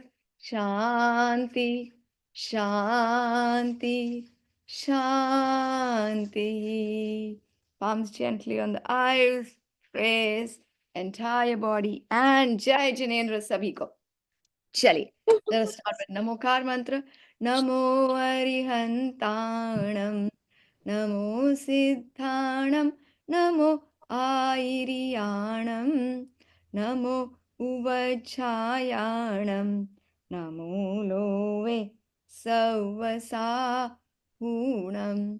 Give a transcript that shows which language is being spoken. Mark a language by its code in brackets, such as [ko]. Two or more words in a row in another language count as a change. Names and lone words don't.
[sa] Shanti, Shanti, Shanti. [en] Palms gently on the eyes, face, entire body, and [hi] Jai Jinendra Sabhi ko. Chali. [en] Let us start with Namokar mantra. [pra] Namo Arihantanam. Namo Siddhanam. Namo Airiyanam. Namo Uvajjayanam. Namo Love Savasahunam.